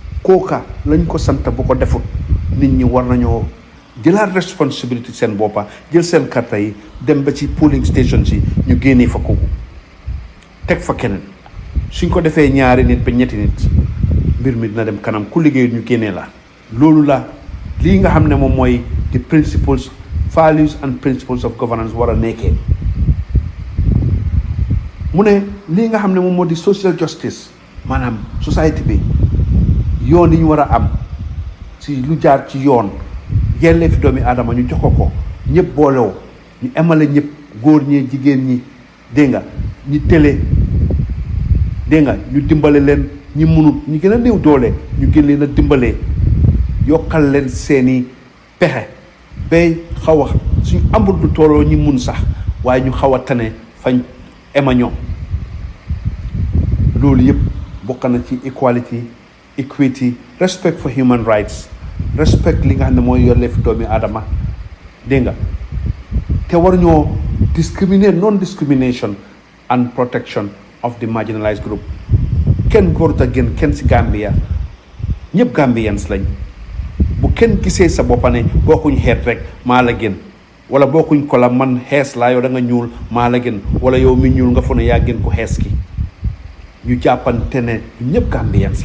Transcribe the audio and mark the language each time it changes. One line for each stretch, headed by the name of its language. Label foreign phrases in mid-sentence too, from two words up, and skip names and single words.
Wolof: kooka lañ ko sant bu ko defut nit ñi war nañoo jëlaat responsibility seen boppa jël seen karta yi dem ba ci
English: polling station
Wolof: si ñu génnee fa kooku teg fa keneen suñ ko defee ñaari nit ba ñetti nit mbir mi dina dem kanam ku liggéey ñu génnee la loolu la lii nga xam ne moom mooy
English: the principles values and principles of governance
Wolof: war a nekkee mu ne lii nga xam ne moom moo di
English: social justice
Wolof: maanaam society bi yoon yi ñu war a am si lu jaar ci yoon yellee fi doomi aadama ñu jox ko ñëpp boolew ñu emale ñëpp góor ñi jigéen ñi dégg nga ñi télé dégg nga ñu dimbale leen ñi munut ñi gën a néew doole ñu gën leen a dimbalee yokkal leen seeni pexe bay xaw a suñu amul du tooloo ñi mun sax waaye ñu xaw a tane fañ ema ñoom loolu yëpp bokk na ci
English: equality equity respect for human rights respect
Wolof: li nga xam ne mooy yollee fi doomi aadama dégg nga te waruñoo
English: discriminate non discrimination and protection of the marginalized group
Wolof: kenn góorut a gën kenn si Gambia ñëpp Gambians lañ bu kenn gisee sa boppa ne bokkuñ xeet rek maa la gën wala bokkuñ ko la man xees laa yow da nga ñuul maa la gën wala yow mi ñuul nga fu ne yaa gën ko xees ki ñu jàppante ne ñëpp Gambians